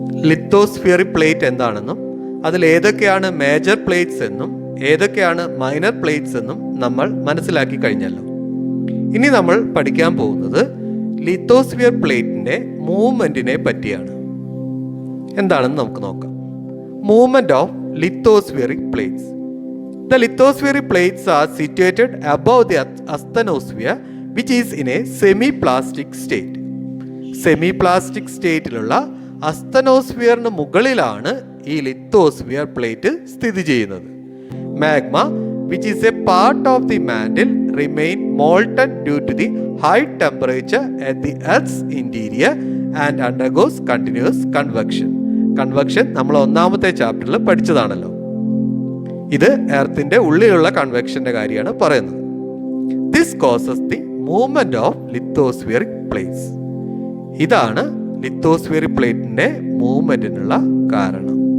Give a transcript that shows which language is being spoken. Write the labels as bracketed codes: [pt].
[ml] Lithospheric plate എന്താണെന്നും അതിൽ ഏതൊക്കെയാണ് മേജർ പ്ലേറ്റ്സ് എന്നും ഏതൊക്കെയാണ് മൈനർ പ്ലേറ്റ്സ് എന്നും നമ്മൾ മനസ്സിലാക്കി കഴിഞ്ഞല്ലോ. ഇനി നമ്മൾ പഠിക്കാൻ പോകുന്നത് ലിത്തോസ്ഫിയർ പ്ലേറ്റിൻ്റെ മൂവ്മെൻറ്റിനെ പറ്റിയാണ്. എന്താണെന്ന് നമുക്ക് നോക്കാം. [en] Movement of lithospheric plates. The lithospheric plates are situated above the asthenosphere, which is in a semi-plastic state. [ml] സെമിപ്ലാസ്റ്റിക് സ്റ്റേറ്റിലുള്ള അസ്തനോസ്ഫിയറിന് മുകളിലാണ് ഈ ലിത്തോസ്ഫിയർ പ്ലേറ്റ് സ്ഥിതി ചെയ്യുന്നത്. [en] Magma which is a part of the mantle remain molten due to the high temperature at the earth's interior and undergoes continuous convection. [ml] Convection നമ്മൾ ഒന്നാമത്തെ ചാപ്റ്ററിൽ പഠിച്ചതാണല്ലോ. ഇത് എർത്തിന്റെ ഉള്ളിലുള്ള കൺവെക്ഷന്റെ കാര്യമാണ് പറയുന്നത്. [en] This causes the movement of lithospheric plates. [ml] ഇതാണ് lithospheric പ്ലേറ്റിന്റെ മൂവ്മെന്റിനുള്ള കാരണം.